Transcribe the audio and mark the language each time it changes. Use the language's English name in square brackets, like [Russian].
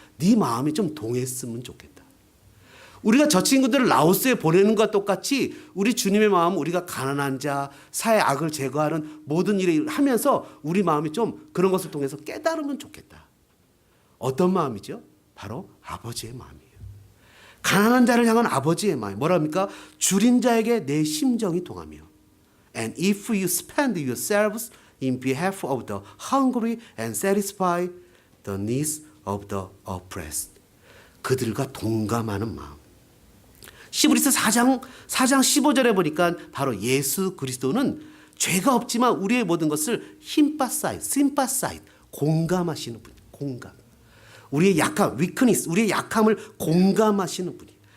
[Korean] 네 마음이 좀 동했으면 좋겠다. 우리가 저 친구들을 라오스에 보내는 것과 똑같이 우리 주님의 마음은 우리가 가난한 자, 사회 악을 제거하는 모든 일을 하면서 우리 마음이 좀 그런 것을 통해서 깨달으면 좋겠다. 어떤 마음이죠? 바로 아버지의 마음이에요. 가난한 자를 향한 아버지의 마음. 뭐랍니까? 줄인 자에게 내 심정이 동하며. [English] And if you spend yourselves in behalf of the hungry and satisfy the needs of the oppressed. [Korean] 그들과 동감하는 마음. 히브리서 4장 15절에 보니까 바로 예수 그리스도는 죄가 없지만 우리의 모든 것을 심파사이드, 공감하시는 분이에요. 공감. 우리의 약함, weakness, 우리의 약함을 공감하시는 분이에요.